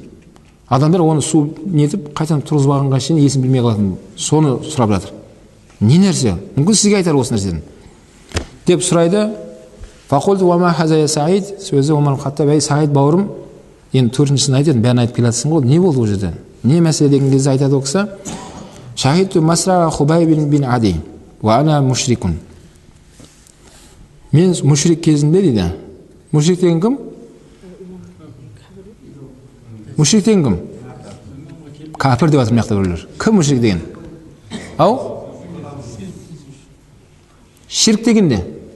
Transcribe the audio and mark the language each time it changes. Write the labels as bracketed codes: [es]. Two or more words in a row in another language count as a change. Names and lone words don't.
[kk] Адамдар оны су нетіп, қайтадан тұрғызбағанға шейін есін білмей қалатын. Соны сұрап жатыр. Не нәрсе? Мүмкін сізге айтар осы нәрседен. Деп сұрайды. [ar] فقلت وما هذا يا سعيد, [kk] сөзі Омар ибн Хаттаб, ей Саид бауырым, енді төртіншісін айтатын, бәрін айтып келатсың ғой, не болды ол жерде? Не мәселе деген кезде айтады ол кісі? [ar] شهدت مصرع خبيب بن عدي وأنا مشرك. [kk] Мен мушрик кезінде дейді. Мушрик деген кім? Мушрик деген кім? Кәпір деп жатыр мына жақта біреулер. Кім мушрик деген? Ау? Ширк деген не?